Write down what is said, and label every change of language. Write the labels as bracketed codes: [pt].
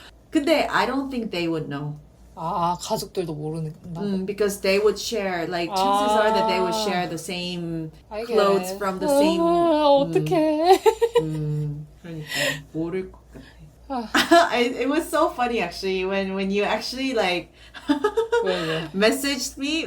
[en] 근데 I don't think they would know. [ko] 아, 가족들도 모르는구나. [en] Because they would share, like chances are that they would share the same I get clothes it. from the same. [ko] 어떡해. 그러니까 모를 것 같아. 아. [en] It was so funny actually when you actually like [ko] 왜? [en] messaged me.